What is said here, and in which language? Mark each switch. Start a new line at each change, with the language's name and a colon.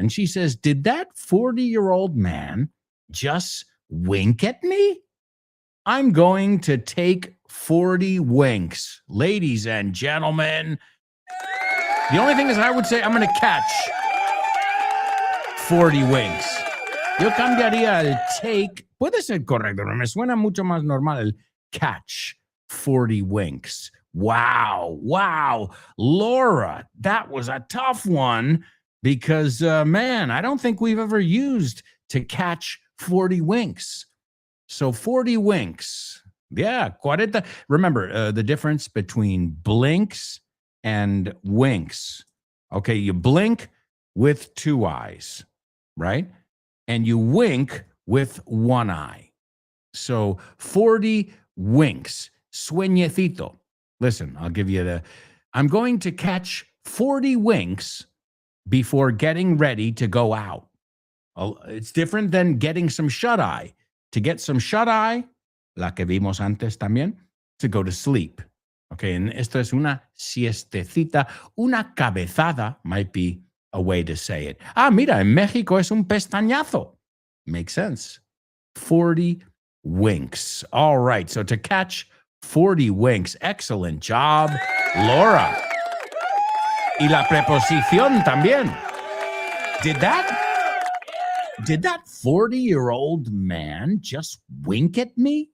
English: And she says, did that 40-year-old man just wink at me? I'm going to take 40 winks. Ladies and gentlemen, the only thing is I would say I'm going to catch 40 winks.
Spanish: Yo cambiaría el take. Puede ser correcto, pero me suena mucho más normal el catch 40 winks.
English: Wow. Laura, that was a tough one because, man, I don't think we've ever used to catch 40 winks. So 40 winks. Yeah, 40. Remember the difference between blinks and winks. Okay, you blink with two eyes, right? And you wink with one eye. So 40 winks. Sueñecito. Listen, I'll give you I'm going to catch 40 winks before getting ready to go out. It's different than getting some shut-eye. To get some shut-eye,
Spanish: la que vimos antes también,
English: to go to sleep. Okay, and
Spanish: esto es una siestecita. Una cabezada
English: might be a way to say it.
Spanish: Mira, en México es un pestañazo.
English: Makes sense. 40 winks. All right, so to catch 40 winks. Excellent job, Laura.
Spanish: Y la preposición también.
English: Did that 40-year-old man just wink at me?